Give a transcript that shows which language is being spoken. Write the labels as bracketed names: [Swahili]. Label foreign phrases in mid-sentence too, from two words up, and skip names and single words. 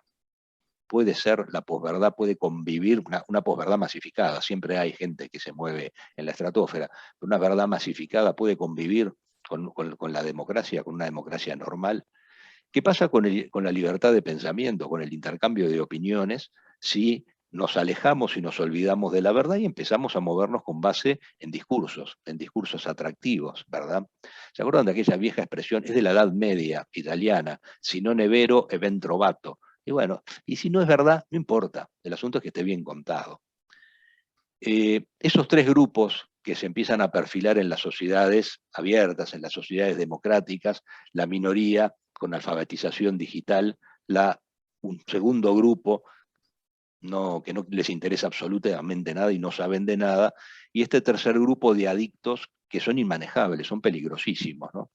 [Spanish] Puede ser, la posverdad puede convivir, una posverdad masificada, siempre hay gente que se mueve en la estratosfera, pero una verdad masificada puede convivir con la democracia, con una democracia normal. ¿Qué pasa con la libertad de pensamiento, con el intercambio de opiniones, si nos alejamos y nos olvidamos de la verdad y empezamos a movernos con base en discursos atractivos, ¿verdad? ¿Se acuerdan de aquella vieja expresión? Es de la Edad Media italiana, [Italian] si non è vero, è ben trovato. [Spanish] Y bueno, y si no es verdad, no importa, el asunto es que esté bien contado. Esos 3 grupos que se empiezan a perfilar en las sociedades abiertas, en las sociedades democráticas, la minoría con alfabetización digital, un segundo grupo que no les interesa absolutamente nada y no saben de nada, y este tercer grupo de adictos que son inmanejables, son peligrosísimos, ¿no?